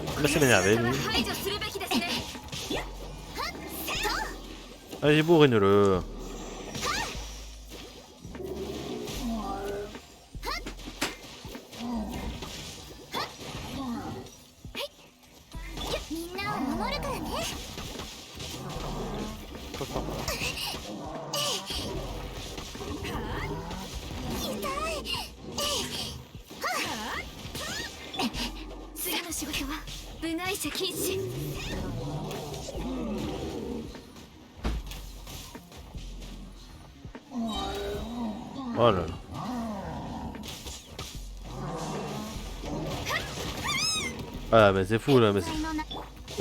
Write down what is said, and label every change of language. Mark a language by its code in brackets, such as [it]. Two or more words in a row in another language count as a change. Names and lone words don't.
[fr] commencer à m'énerver, lui. [ja] 排除するべきですね。 [fr] Allez, bourrine-le. Trop fort. [ja] 次の仕事は部外者禁止。 [fr] Oh là là. Ah mais c'est fou là, mais c'est...